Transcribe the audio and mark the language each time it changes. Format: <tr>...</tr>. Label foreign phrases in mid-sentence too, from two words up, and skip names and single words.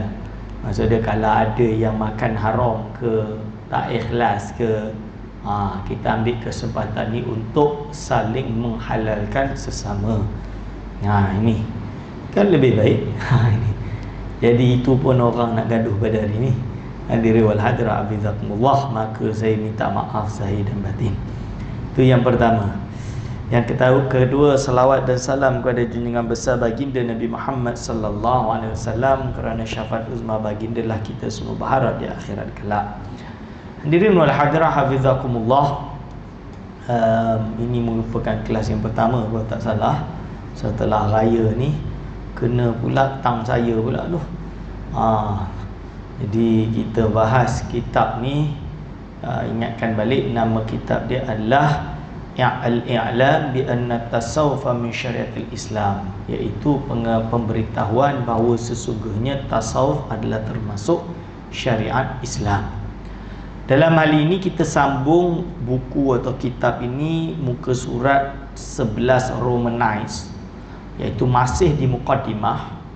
<ms>Maksudnya kalau ada yang makan haram ke, tak ikhlas ke, kita ambil kesempatan ni untuk saling menghalalkan sesama. Ini kan lebih baik. Jadi itu pun orang nak gaduh pada hari ni.</ms> <ar>حاضرين والحاضرات حفظكم الله,</ar> <ms>maka saya minta maaf zahir dan batin. Itu yang pertama. Yang kedua, salawat dan salam kepada junjungan besar baginda Nabi Muhammad</ms> <ar>صلى الله عليه وسلم,</ar> <ms>kerana syafaat uzma baginda lah kita semua berharap di akhirat kelak.</ms> <ar>حاضرين والحاضرات حفظكم الله,</ar> <ms>ini merupakan kelas yang pertama kalau tak salah. Setelah raya ni kena pula tang saya pula tu. Jadi kita bahas kitab ni, ingatkan balik nama kitab dia adalah Al-I'lam bi anna tasawufa min syariatil Islam, iaitu pemberitahuan bahawa sesungguhnya tasawuf adalah termasuk syariat Islam. Dalam hal ini kita sambung buku atau kitab ini muka surat 11 Romanized, iaitu masih di muqaddimah.</ms>